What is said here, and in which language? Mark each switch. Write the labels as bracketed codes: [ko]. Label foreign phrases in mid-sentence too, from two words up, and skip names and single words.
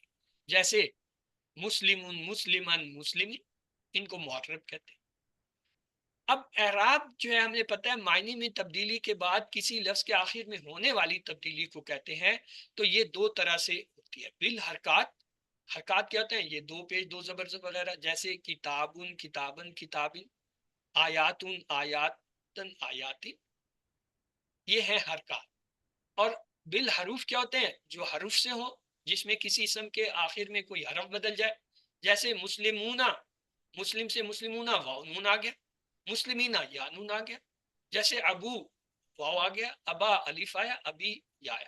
[ur] جیسے مسلم، مسلمن، مسلم، ان کو معرب کہتے ہیں. اب اعراب جو ہے ہمیں پتہ ہے معنی میں تبدیلی کے بعد کسی لفظ کے آخر میں ہونے والی تبدیلی کو کہتے ہیں. تو یہ دو طرح سے ہوتی ہے. بالحرکات. حرکات کیا ہوتے ہیں؟ یہ دو پیش، دو زبر وغیرہ، جیسے کتابن، کتابن، کتابن، آیاتن، آیاتن، آیاتن. یہ ہے حرکات. اور بالحروف کیا ہوتے ہیں؟ جو حروف سے ہو، جس میں کسی اسم کے آخر میں کوئی حرف بدل جائے. جیسے مسلمونہ، مسلم سے مسلمونہ واو نون آ گیا، مسلمینہ یا نون آ گیا. جیسے ابو واو آ گیا، ابا الف آیا، ابی یا آیا.